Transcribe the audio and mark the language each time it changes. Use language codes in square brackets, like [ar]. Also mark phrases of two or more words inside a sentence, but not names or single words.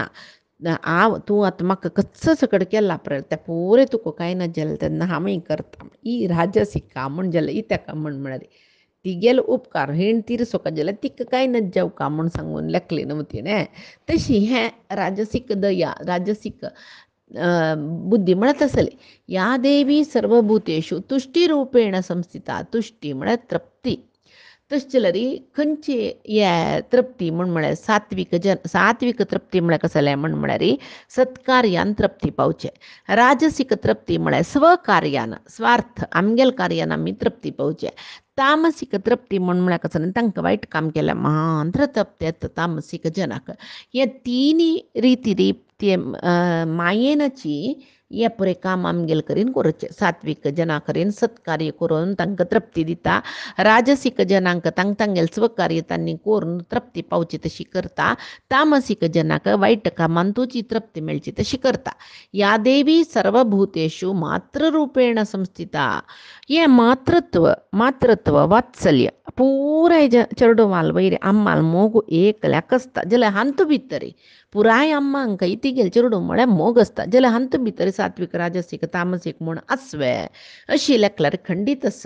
[kok] हांव तूं आतां म्हाका कच्च सकड केला पळय त्या पुरे तुका कांय ना जालें तेन्ना हांवूय करता ही राजसिका म्हण जाल्यार ही ताका म्हळ्यार तिगेलो उपकार हेण तिरसोका जाल्यार तिका कांय न जावका म्हूण सांगून लेखली न्हू तिणें. तशी हें राजसीक दया राजसीक बुद्धी म्हळ्यार तसली [sa] या देवी सर्वभूतेषु तुष्टी रूपेण संस्थिता. [kok] तुष्टी म्हळ्यार तृप्ती तशें जाल्यार खंयची हे तृप्ती म्हळ्यार सात्विक तृप्ती म्हळ्यार कसलें म्हळ्यार सत्कार्यान तृप्ती पावचें. राजसीक तृप्ती म्हळ्यार स्वकार्यान स्वार्थ आमगेल कार्यान आमी तृप्ती पावचें. तामसीक तृप्ती म्हळ्यार कसं न्ही तांकां वायट काम केलें मात्र तृप्ती येता तामसीक जनाक. हे तिनी रिती ते मायेनची हे पुरे काम आमगेल करीन करचें. सात्विक जना करीन सत्कार्य करून तांकां तृप्ती दिता. राजसीक जनांक तांगेल स्वकार्य तांणी करून तृप्ती पावची तशी करता. तामसीक जनाक वायट कामान तुजी तृप्ती मेळची तशी करता. [sa] या देवी सर्वभूतेषु मातृरूपेण संस्थिता. [kok] हे मातृत्व वात्सल्य पुराय चेडवाल वयर अम्माल मोग एकल्याक आसता जाल्यार हांतू भितर पुराय अम्मांक इतिगेल चेडूं म्हळ्यार मोग आसता जाल्यार हांतू भितर सात्विक राजसीक तामसीक म्हूण आसवे अशी लेखल्यार खंडीत आसा.